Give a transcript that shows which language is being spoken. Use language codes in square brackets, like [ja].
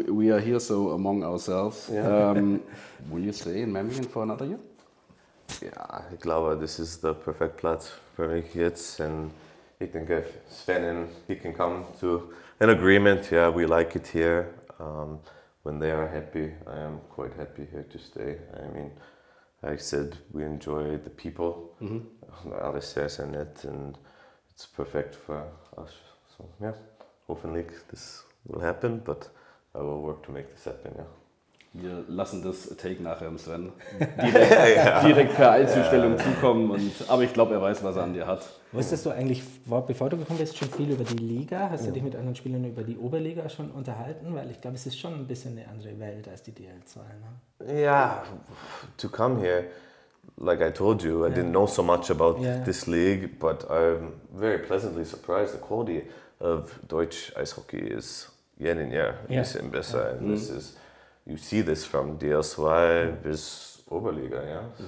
[en] We are here so among ourselves. Yeah. Will you stay in Memmingen for another year? [de] Ja, ich glaube, das ist der perfekte Platz für mich jetzt. Und ich denke, [en] Sven, he can come to an agreement. Yeah, we like it here. When they are happy, I am quite happy here to stay. I mean, like I said, we enjoy the people. [de] Alles sehr nett, [en] and it's perfect for us. So yeah, hopefully this will happen, but I will work to make this happen. Yeah. [de] Wir lassen das Take nachher im Sven direkt per Einzelstellung zukommen. Aber ich glaube, er weiß, was er an dir hat. Wusstest du eigentlich, bevor du gekommen bist, schon viel über die Liga? Hast du dich mit anderen Spielern über die Oberliga schon unterhalten? Weil ich glaube, es ist schon ein bisschen eine andere Welt als die DL2. Ne? [en] Yeah, to come here, like I told you, I didn't know so much about this league, but I'm very pleasantly surprised. The quality of Deutsch Eishockey is year in year [de] ein bisschen besser. [en] And this is, you see this from DL2 bis Oberliga, yeah.